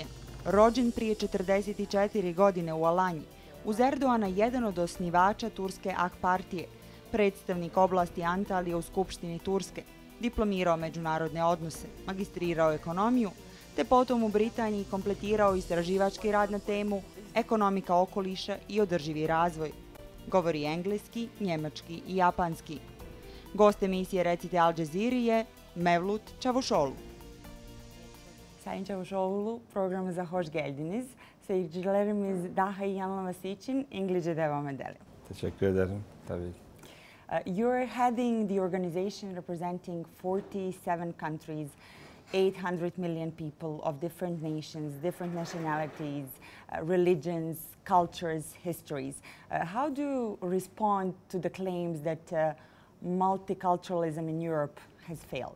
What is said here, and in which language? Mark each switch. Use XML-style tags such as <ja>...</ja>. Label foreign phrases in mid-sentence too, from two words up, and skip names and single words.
<bs>Rođen prije 44 godine u Alanji, uz Erdoana jedan od osnivača Turske AK partije, predstavnik oblasti Antalije u Skupštini Turske, diplomirao međunarodne odnose, magistrirao ekonomiju, te potom u Britaniji kompletirao istraživački rad na temu ekonomika okoliša i održivi razvoj. Govori engleski, njemački i japanski. Gost emisije Recite Al Jazeeri je Mevlüt Çavuşoğlu.</bs> <tr>Sayın Çavuşoğlu, programımıza hoş geldiniz. Seyircilerimiz daha iyi anlaması için İngilizce devam edelim. Teşekkür ederim. Tabii.</tr> <en>You're heading the organization representing 47 countries, 800 million people of different nations, different nationalities, religions, cultures, histories. How do you respond to the claims that multiculturalism in Europe has failed?</en>